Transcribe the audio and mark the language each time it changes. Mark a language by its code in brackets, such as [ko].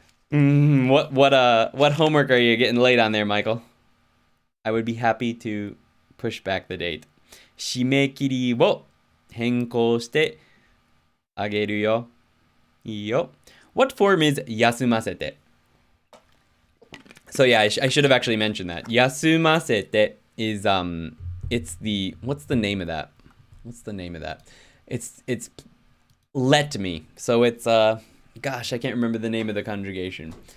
[en] What homework are you getting late on there, Michael? I would be happy to push back the date. [ja] 締め切りを変更してあげるよ。いいよ。 [en] What form is 休ませて? So yeah, I should have actually mentioned that. 休ませて is it's the what's the name of that? What's the name of that? It's let me. So it's gosh, I can't remember the name of the conjugation.